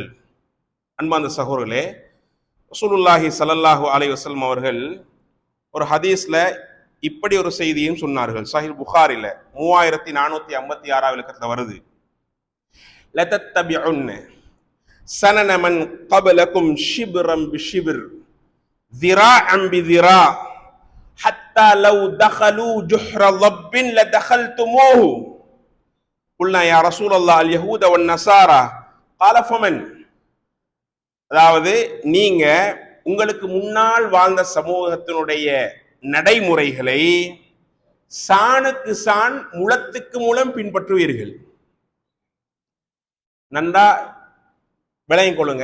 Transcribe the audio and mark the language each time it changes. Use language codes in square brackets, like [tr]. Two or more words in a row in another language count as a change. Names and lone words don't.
[ta] அன்பார்ந்த சகோதரர்களே, [ar] رسول الله صلى الله عليه وسلم [ta] அவர்கள் ஒரு ஹதீஸ்ல இப்படி ஒரு செய்தியும் சொன்னார்கள். சஹீஹ் புகாரில 3456 இலக்கத்துல வருது. [ar] لتتبعن سنن من قبلكم شبرا بشبر ذراعا بذراع حتى لو دخلوا جحر ضب لدخلتموه قلنا يا رسول الله اليهود والنصارى قال فمن. [ta] அதாவது நீங்க உங்களுக்கு முன்னால் வாழ்ந்த சமூகத்தினுடைய நடைமுறைகளை சாணுக்கு சான் முளத்துக்கு மூலம் பின்பற்றுவீர்கள். நன்றா விளங்கிக் கொள்ளுங்க.